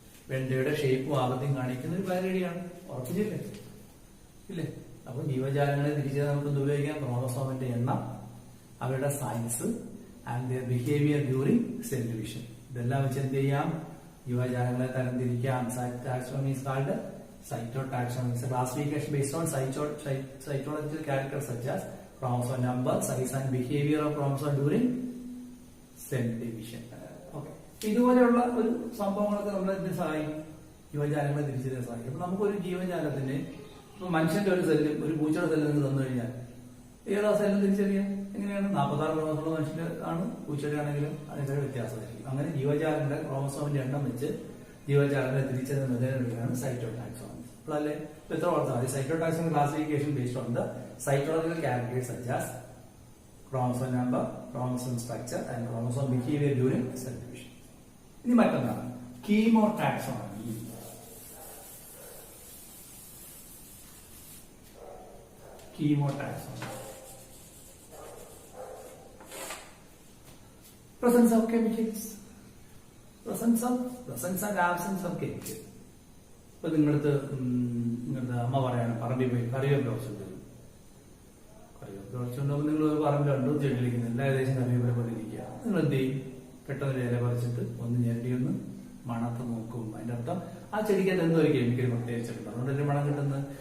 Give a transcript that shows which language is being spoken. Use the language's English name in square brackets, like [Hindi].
[Malayalam] വെണ്ടയുടെ ഷേപ്പും ആകൃതിയും കാണിക്കുന്ന ഒരു പയർ ചെടിയാണ്. ഉറപ്പിച്ചില്ലേ? ഇല്ലേ? അപ്പൊ ജീവജാലങ്ങളെ തിരിച്ചറിയാൻ നമുക്ക് ഉപയോഗിക്കാം ക്രോമസോമിന്റെ എണ്ണം, അവരുടെ size [English] And their behaviour during cell division. [Malayalam] ഇതെല്ലാം വെച്ച് എന്ത് ചെയ്യാം? ജീവജാലങ്ങളെ തരംതിരിക്കാം. [English] Taxonomy is called cytotaxonomy. It's a classification based on cytological characters such as chromosome number, size and behavior of chromosome during cell division. Okay. [Malayalam] ഇതുപോലെയുള്ള ഒരു സംഭവങ്ങളൊക്കെ നമ്മളെ സഹായിക്കും, ജീവജാലങ്ങളെ തിരിച്ചറിയാൻ സഹായിക്കും. അപ്പൊ നമുക്കൊരു ജീവജാലത്തിന് ഇപ്പൊ മനുഷ്യന്റെ ഒരു സെല്ല് ഒരു പൂച്ചയുടെ സെല്ല് നിന്ന് തന്നു കഴിഞ്ഞാൽ ഏതാ സെല്ലും തിരിച്ചറിയാം എങ്ങനെയാണ്? 46 ക്രോമസോമുള്ള മനുഷ്യന്റെ ആണ്, പൂച്ചയുടെ ആണെങ്കിലും അതിന്റെ വ്യത്യാസമായിരിക്കും. അങ്ങനെ ജീവജാലങ്ങളുടെ ക്രോമസോമിന്റെ എണ്ണം വെച്ച് ജീവജാലങ്ങളെ തിരിച്ചറിയുന്ന മെത്തേഡാണ് സൈറ്റോടാക്സോണമി. അല്ലേ? എത്ര ഓർത്താൽ മതി? [English] Cytotaxonomy classification based on the cytological characters such as chromosome number, chromosome structure and chromosome behaviour during cell division. [Malayalam] ഇനി മറ്റൊന്നാണ് കീമോടാക്സോണമി. [English] Chemotaxonomy presence of chemicals, presence and absence of chemicals. [Malayalam] ഇപ്പൊ നിങ്ങളുടെ അമ്മ പറയാണ് പറമ്പിൽ പോയി കറിവേപ്പില കുറച്ചുണ്ടാവും. കറിവേപ്പില കുറച്ചുണ്ടാവുമ്പോൾ നിങ്ങൾ ഒരു പറമ്പിൽ കണ്ടു ചെടിയിലിരിക്കുന്നു, എല്ലാ ഏകദേശം കറിവേപ്പില പോലെ ഇരിക്കുക. നിങ്ങൾ എന്ത് ചെയ്യും? പെട്ടെന്ന് ഇല പറിച്ചിട്ട് ഒന്ന് ഞെരടി ഒന്ന് മണത്ത് നോക്കും. അതിന്റെ അർത്ഥം ആ ചെടിക്കകത്ത് എന്തോ ഒരു കെമിക്കൽ പ്രത്യേകിച്ചിട്ടുണ്ട്, അതുകൊണ്ടൊരു മണം കിട്ടുന്നത്.